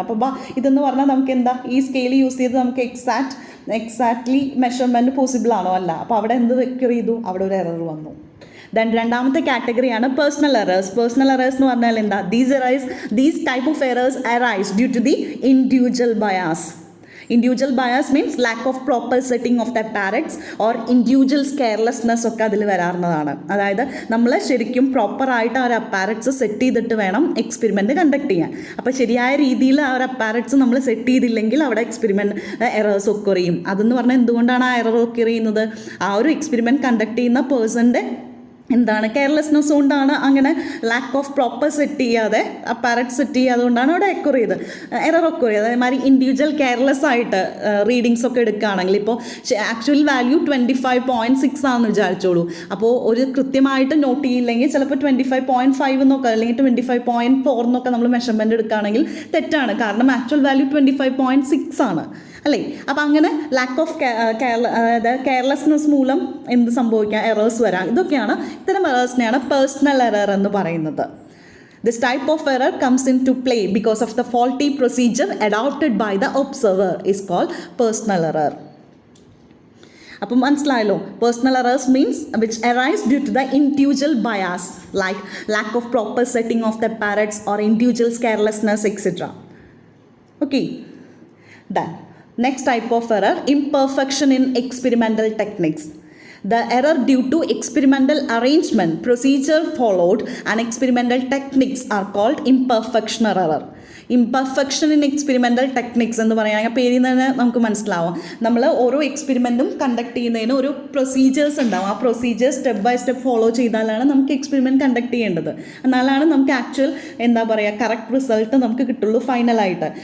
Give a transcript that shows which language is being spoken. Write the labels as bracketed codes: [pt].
[ml] അപ്പോൾ ഇതെന്ന് പറഞ്ഞാൽ നമുക്ക് എന്താ, ഈ സ്കെയിൽ യൂസ് ചെയ്ത് നമുക്ക് എക്സാക്ട്ലി മെഷർമെൻറ്റ് പോസിബിൾ ആണോ? അല്ല. അപ്പോൾ അവിടെ എന്ത് വെക്കർ ചെയ്തു, അവിടെ ഒരു എറർ വന്നു. ദെൻ രണ്ടാമത്തെ കാറ്റഗറിയാണ് പേഴ്സണൽ എറേഴ്സ്. പേഴ്സണൽ എറേഴ്സ് എന്ന് പറഞ്ഞാൽ എന്താ, [en] These type of errors arise due to the individual bias. Individual bias means lack of proper setting of the apparatus or individual carelessness [ml] ഒക്കെ അതിൽ വരാറുള്ളതാണ്. അതായത് നമ്മൾ ശരിക്കും പ്രോപ്പറായിട്ട് ആ ഒരു അപ്പാരറ്റ്സ് സെറ്റ് ചെയ്തിട്ട് വേണം എക്സ്പെരിമെൻറ്റ് കണ്ടക്ട് ചെയ്യാൻ. അപ്പോൾ ശരിയായ രീതിയിൽ ആ ഒരു അപ്പാരറ്റ്സ് നമ്മൾ സെറ്റ് ചെയ്തില്ലെങ്കിൽ അവിടെ എക്സ്പെരിമെൻറ്റ് എറേഴ്സ് ഒക്കർ ചെയ്യും. അതെന്ന് പറഞ്ഞാൽ എന്തുകൊണ്ടാണ് ആ എറർ ഒക്കർ ചെയ്യുന്നത്, ആ ഒരു എക്സ്പെരിമെൻറ്റ് കണ്ടക്ട് ചെയ്യുന്ന പേഴ്സൻ്റെ എന്താണ് കെയർലെസ്നെസ് കൊണ്ടാണ് അങ്ങനെ ലാക്ക് ഓഫ് പ്രോപ്പർ സെറ്റ് ചെയ്യാതെ അപ്പാരറ്റ് സെറ്റ് ചെയ്യാതെ കൊണ്ടാണ് അവിടെ എറർ ഒക്കർ ചെയ്ത്. അതേമാതിരി ഇൻഡിവിജ്വൽ കെയർലെസ് ആയിട്ട് റീഡിങ്സ് ഒക്കെ എടുക്കുകയാണെങ്കിൽ ഇപ്പോൾ ആക്ച്വൽ വാല്യൂ 25.6 ആണെന്ന് വിചാരിച്ചോളൂ. അപ്പോൾ ഒരു കൃത്യമായിട്ട് നോട്ട് ചെയ്യില്ലെങ്കിൽ ചിലപ്പോൾ 25.5 എന്നൊക്കെ അല്ലെങ്കിൽ 25.4 എന്നൊക്കെ നമ്മൾ മെഷർമെൻറ്റ് എടുക്കുകയാണെങ്കിൽ തെറ്റാണ്. കാരണം ആക്ച്വൽ വാല്യൂ 25.6 ആണ് അല്ലേ. അപ്പം അങ്ങനെ ലാക്ക് ഓഫ് കെയർലെസ്നെസ് മൂലം എന്ത് സംഭവിക്കാം, എറേഴ്സ് വരാം. ഇതൊക്കെയാണ് ഇത്തരം എറേഴ്സിനെയാണ് പേഴ്സണൽ എറർ എന്ന് പറയുന്നത്. [en] This type of error comes into play because of the faulty procedure adopted by the observer is called personal error. [ml] അപ്പം മനസ്സിലായല്ലോ, [en] Personal errors means which arise due to the individual bias like lack of proper setting of the parrots or individuals carelessness etcetera. Okay, done. Next type of error, imperfection in experimental techniques. The error due to experimental arrangement, procedure followed and experimental techniques are called imperfection error. [ml] Imperfection in experimental techniques എന്ന് പറയുകയാണെങ്കിൽ പേരിൽ തന്നെ നമുക്ക് മനസ്സിലാവും. നമ്മൾ ഓരോ എക്സ്പെരിമെൻറ്റും conduct ചെയ്യുന്നതിന് ഒരു പ്രൊസീജിയേഴ്സ് ഉണ്ടാവും. ആ procedures step by step follow ചെയ്താലാണ് നമുക്ക് എക്സ്പെരിമെൻറ്റ് കണ്ടക്ട് ചെയ്യേണ്ടത്. എന്നാലാണ് നമുക്ക് ആക്ച്വൽ കറക്റ്റ് റിസൾട്ട് നമുക്ക് കിട്ടുള്ളൂ ഫൈനലായിട്ട്.